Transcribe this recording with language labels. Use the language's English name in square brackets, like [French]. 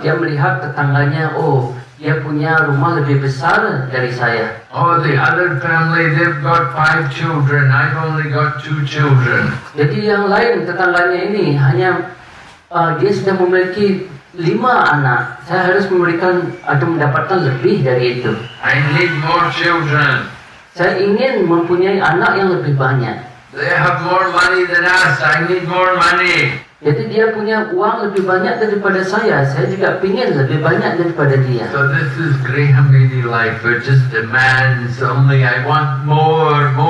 [Indonesian] Dia melihat tetangganya, oh, dia punya rumah lebih besar dari saya. [English] Oh, the other family, they've got 5 children. I've only got 2 children. [Indonesian] Jadi yang lain tetangganya ini hanya dia sudah memiliki 5 anak. Saya harus memberikan atau mendapatkan lebih dari itu. [English] I need more children. [Indonesian] Saya ingin mempunyai anak yang lebih banyak. [English] They have more money than us. I need more money. [Indonesian] Jadi dia punya uang lebih banyak daripada saya juga ingin lebih banyak daripada dia. [English] So this is Grihamedi life. It just demands only I want more.